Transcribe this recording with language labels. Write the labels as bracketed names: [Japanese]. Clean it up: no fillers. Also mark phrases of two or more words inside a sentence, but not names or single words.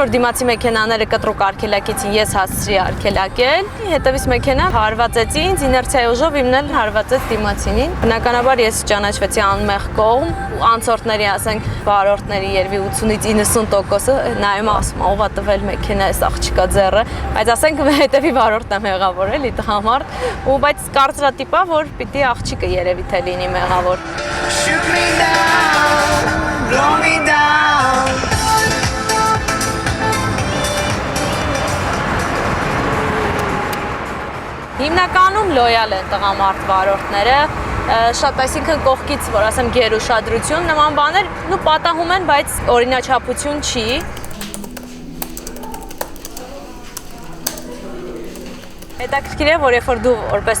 [Armenian] որ դիմացի մեքենաները կտրուկ արգելակեցին, ես հասցրի արգելակել, հետևից մեքենա հարվածեց ինձ, իներցիայի ուժով իմն էլ հարվածեց դիմացինին։ Բնականաբար ես ճանաչվեցի անմեղ կողմ, անցորդների, ասենք, վարորդների երևի 80-ից 90%-ը նայում ասում, ով է տվել մեքենա, այս աղջիկա ձեռը, բայց ասենք հետևի վարորդն եմ մեղավոր էլի տղամարդ, ու բայց կարծրատիպ է, որ պիտի աղջիկը երևի թե լինի մեղավոր։ [English] Shoot me down, blow me down. [Armenian] Հիմնականում լոյալ են տղամարդ վարորդները, շատ այսինքն կողքից, որ ասեմ, գերուշադրություն, նման բաներ, նու պատահում են, բայց օրինաչափություն չի։ Հետաքրքիր է, որ երբ որ դու որպես